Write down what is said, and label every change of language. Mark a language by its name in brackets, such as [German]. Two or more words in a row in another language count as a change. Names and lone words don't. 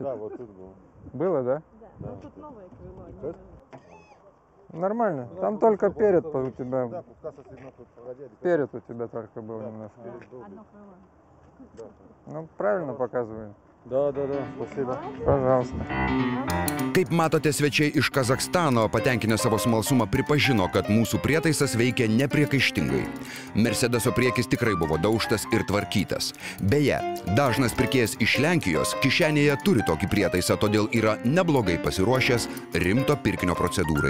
[Russian] Да, вот тут было. Было, да? Да. Ну тут новое крыло. Нормально. Там только перед у тебя. Да, пускаться сильно тут владели. Перед у тебя только был немножко. Одно крыло. Ну, правильно показываю. Да, спасибо. Пожалуйста. [Lithuanian] Kaip matote, svečiai iš Kazachstano, patenkinę savo smalsumą, pripažino, kad mūsų prietaisas veikia nepriekaištingai. Mercedeso priekis tikrai buvo daužtas ir tvarkytas. Beje, dažnas pirkėjas iš Lenkijos kišenėje turi tokį prietaisą, todėl yra neblogai pasiruošęs rimto pirkinio procedūrai.